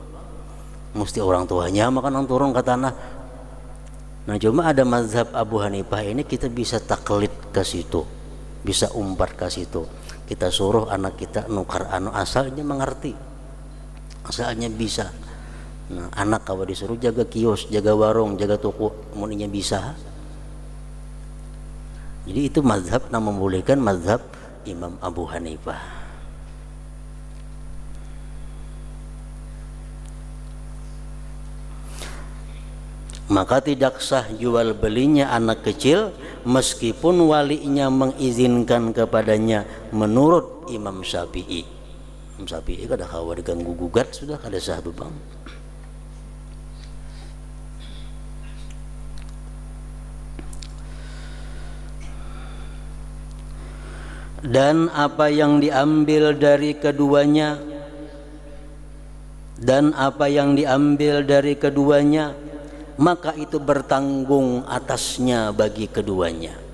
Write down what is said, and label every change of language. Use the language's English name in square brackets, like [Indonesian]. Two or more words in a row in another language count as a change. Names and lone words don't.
[Indonesian] Mesti orang tuanya makan turun ke tanah. Nah, cuma ada mazhab Abu Hanifah ini kita bisa taklid ke situ, bisa umpat ke situ. Kita suruh anak kita nukar asalnya mengerti, asalnya bisa. Nah, anak kalau disuruh jaga kios, jaga warung, jaga toko, [Banjar] muninya bisa. [Indonesian] Jadi itu mazhab yang membolehkan, mazhab Imam Abu Hanifah. Maka tidak sah jual belinya anak kecil meskipun walinya mengizinkan kepadanya, menurut Imam Syafi'i. [Banjar] Imam Syafi'i kada kawa diganggu gugat, sudah kada sah tuh, Bang. [Indonesian] Dan apa yang diambil dari keduanya, maka itu bertanggung atasnya bagi keduanya.